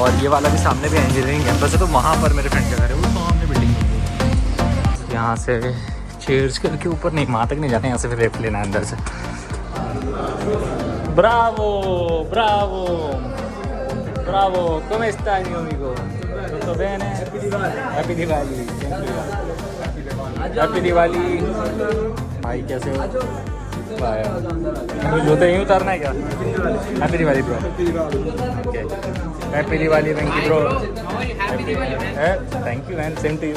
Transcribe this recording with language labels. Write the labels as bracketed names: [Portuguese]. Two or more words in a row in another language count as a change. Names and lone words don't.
[Hindi] वाला भी सामने भी [English] engineering campus [Hindi] है, तो वहाँ पर मेरे फ्रेंड का घर है, वो सामने बिल्डिंग में। यहाँ से चेयर्स करके ऊपर नहीं, वहाँ तक नहीं जाते, यहाँ से फिर लेफ्ट लेना है अंदर से। [Italian] bravo bravo bravo, come stai mio amico? Tutto bene? [English] happy Diwali. happy Diwali [Hindi] भाई, कैसे हो? जूते यूँ उतारना है क्या? [English] happy Diwali bro. happy Diwali Venky bro. thank you man, same to you.